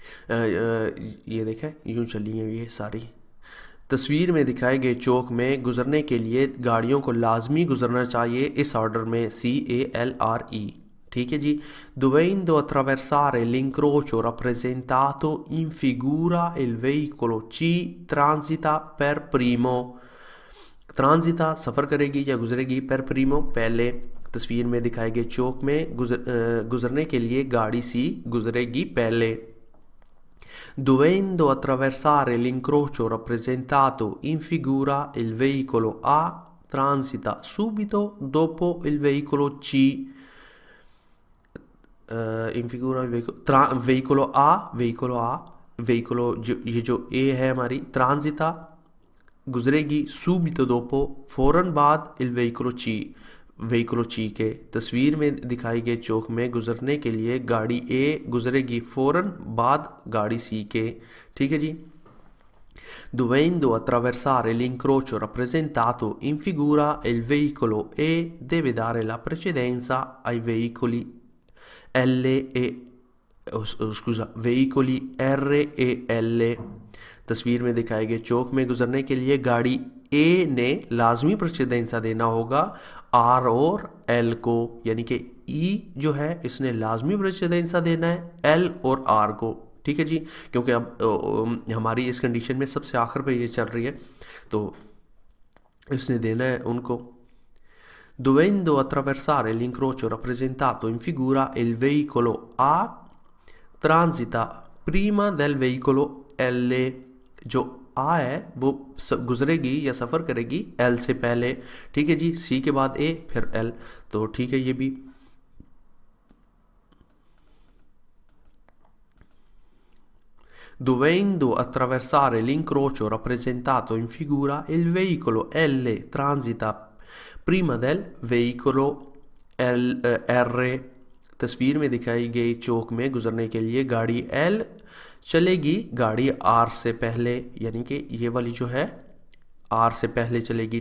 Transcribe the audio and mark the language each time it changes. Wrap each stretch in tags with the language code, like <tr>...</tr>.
<hi>ये देखें यूँ चली है ये सारी। तस्वीर में दिखाए गए चौक में गुजरने के लिए गाड़ियों को लाजमी गुजरना चाहिए इस ऑर्डर में CALRE, ठीक है जी।</hi> <it>dovendo attraversare l'incrocio rappresentato in figura il veicolo C transita per primo,</it> <hi>ट्रांजिता सफ़र करेगी या गुजरेगी,</hi> <it>per primo</it> <hi>पहले। तस्वीर में दिखाए गए चौक में गुजरने के लिए गाड़ी सी गुजरेगी पहले।</hi> <it>dovendo attraversare l'incrocio rappresentato in figura il veicolo A transita subito dopo il veicolo C, in figura il veicolo A,</it> <hi>ये जो A है हमारी, ट्रांजिता गुजरेगी,</hi> <it>subito dopo</it> <hi>फ़ौरन बाद,</hi> <it>il veicolo C के।</it> <hi>तस्वीर में दिखाई गए चौक में गुजरने के लिए गाड़ी ए गुजरेगी फ़ौरन बाद गाड़ी सी के, ठीक है जी।</hi> <it>dovendo attraversare l'incrocio rappresentato in figura il veicolo E deve dare la precedenza ai veicoli L e scusa, veicoli R e L</it> <hi>तस्वीर में दिखाए गए चौक में गुजरने के लिए गाड़ी ए ने लाजमी प्रेसिडेंसा देना होगा आर और एल को, यानी कि ई जो है इसने लाजमी प्रेसिडेंसा देना है एल और आर को। ठीक है जी, क्योंकि अब हमारी इस कंडीशन में सबसे आखिर पे ये चल रही है तो इसने देना है उनको।</hi> <it>Dovendo attraversare l'incrocio rappresentato in figura, il veicolo A transita prima del veicolo L।</it> <hi>जो A है वो गुजरेगी या सफ़र करेगी L से पहले। ठीक है जी, C के बाद A फिर L, तो ठीक है ये भी।</hi> <it>Dovendo attraversare l'incrocio rappresentato in figura, il veicolo L transita prima del veicolo R।</it> <hi>तस्वीर में दिखाई गई चौक में गुजरने के लिए गाड़ी L चलेगी गाड़ी R से पहले, यानी कि ये वाली जो है R से पहले चलेगी।</hi>